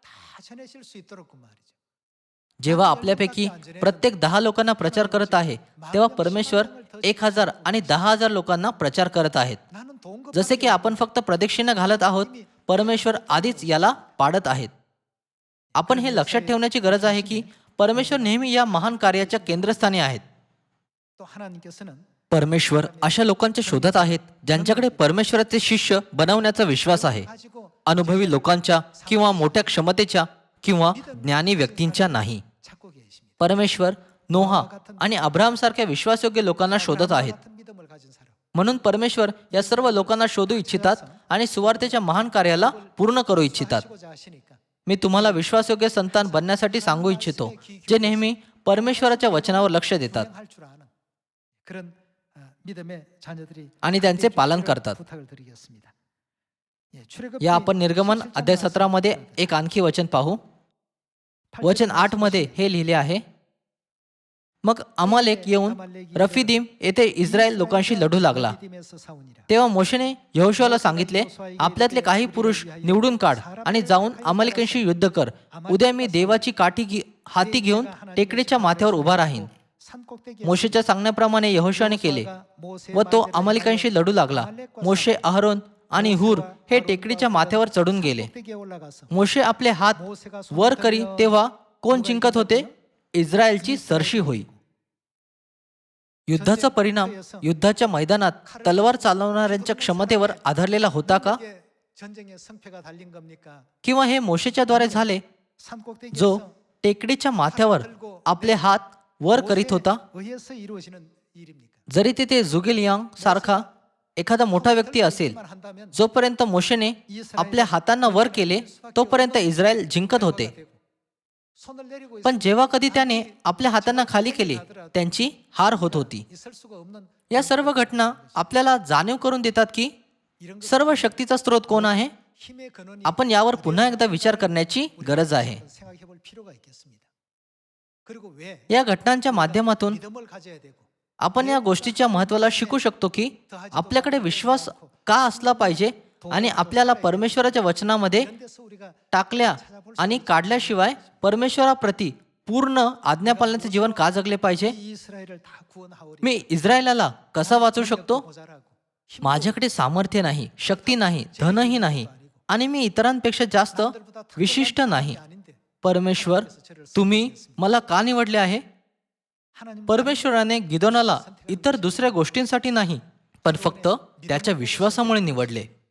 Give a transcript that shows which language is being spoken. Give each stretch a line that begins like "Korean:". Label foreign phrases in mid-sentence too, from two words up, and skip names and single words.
Marathi: जेव्हा आपल्यापैकी प्रत्येक 10 लोकांना प्रचार करत आहे तेव्हा परमेश्वर 1000 आणि 10,000 लोकांना प्रचार करत आहेत. जसे की आपण फक्त प्रदक्षिणा घालत आहोत परमेश्वर आधीच याला पाडत आहेत. आपण हे लक्षात ठेवण्याची गरज आहे की परमेश्वर नेहमी या महान कार्याच्या केंद्रस्थानी आहेत.
Korean: 또 하나님께서는
Marathi: परमेश्वर अशा लोकांच्या शोधात आहेत ज्यांच्याकडे परमेश्वराचे शिष्य बनवण्याचा विश्वास आहे.
Korean: 가지고
Marathi: अनुभवी लोकांच्या किंवा मोठ्या क्षमतेच्या किंवा ज्ञानी व्यक्तींच्या नाही.
Korean: 찾고 계십니다.
Marathi: परमेश्वर नोहा आणि अब्राहम सारख्या विश्वासयोग्य लोकांना शोधत आहेत.
Korean: 같은 믿음을 가진 사람.
Marathi: म्हणून परमेश्वर या सर्व लोकांना शोधू इच्छितात आणि सुवार्तेच्या महान कार्याला पूर्ण करू इच्छितात.
Korean: 하시고자 하시니까
Marathi: मी तुम्हाला विश्वासयोग्य संतान बनण्यासाठी सांगू इच्छितो जे नेहमी परमेश्वराच्या वचनावर लक्ष देतात
Korean: 할 줄 아는 그런 믿음의 자녀들이
Marathi: आणि त्यांचे पालन करतात.
Korean: 부탁을 드리겠습니다. 예, 출애굽기
Marathi: या आपण निर्गमन अध्याय 17 मध्ये एक आणखी वचन पाहू. वचन 8 मध्ये हे लिहिले आहे, मग अमालेक येऊन रफिदीम येथे इस्रायल लोकांशी लढू लागला.
Korean: 믿음에서 싸우니라.
Marathi: तेव्हा मोशेने यहोशुआला सांगितले, आपल्यातले काही पुरुष निवडून काढ आणि जाऊन अमालेकांशी युद्ध कर. उद्या मी देवाची काठी हाती घेऊन टेकडीच्या माथ्यावर उभा राहीन.
Korean: 산꼭대기에
Marathi: मोशेच्या सांगण्याप्रमाणे यहोशुआने केले व तो अमालेकांशी लढू लागला. मोशे, अहरोन आणि हूर हे टेकडीच्या माथ्यावर चढून गेले.
Korean: 꼭대기에 올라가서
Marathi: मोशे आपले हात वर करी तेव्हा कोण जिंकत होते? इस्रायलची सरशी होई. युद्धाचा परिणाम युद्धाच्या मैदानात तलवार चालवणाऱ्यांच्या क्षमतेवर आधारलेला होता का?
Korean: 이게 전쟁의 성패가 달린 겁니까?
Marathi: किंवा हे मोशेच्या द्वारे झाले
Korean: 산꼭대기에서
Marathi: जो टेकडीच्या माथ्यावर आपले हात वर करीत होता?
Korean: 의해서 이루어지는 일입니까?
Marathi: जरी तिथे जुगिलियांग सारखा एखादा मोठा व्यक्ती असेल,
Korean: 만 한다면
Marathi: जोपर्यंत मोशेने आपल्या हातांना वर केले तोपर्यंत इस्रायल जिंकत होते.
Korean: 손을 내리고
Marathi: पण जेव्हा कधी त्याने आपल्या हातांना खाली केले त्यांची हार होत होती.
Korean: 있을 수가 없는
Marathi: या सर्व घटना आपल्याला जाणीव करून देतात की
Korean: 이런 것
Marathi: सर्व शक्तीचा स्रोत कोण आहे.
Korean: 힘의 근원이
Marathi: आपण यावर पुन्हा एकदा विचार करण्याची गरज आहे.
Korean: 생각해 볼 필요가 있겠습니다. 그리고 왜
Marathi: या घटनांच्या माध्यमातून
Korean: 믿음을 가져야 되고
Marathi: आपण या गोष्टीच्या महत्त्वाला शिकू शकतो की आपल्याकडे विश्वास का असला पाहिजे आणि आपल्याला परमेश्वराच्या वचनामध्ये
Korean: 이런 데서 우리가
Marathi: टाकल्या आणि काढल्याशिवाय परमेश्वराप्रती पूर्ण आज्ञापालनाचे जीवन का जगले पाहिजे.
Korean: 이 이스라엘을 다 구원하오리
Marathi: मी इस्रायलाला कसा वाचवू शकतो?
Korean: 모자라고
Marathi: माझ्याकडे सामर्थ्य नाही, शक्ती नाही, धनही नाही आणि मी इतरांपेक्षा जास्त विशिष्ट नाही.
Korean: 아닌데
Marathi: परमेश्वर, तुम्ही मला का निवडले आहे?
Korean: 하나님
Marathi: परमेश्वराने गिदोनाला इतर दुसऱ्या गोष्टींसाठी नाही पण फक्त त्याच्या विश्वासामुळे निवडले.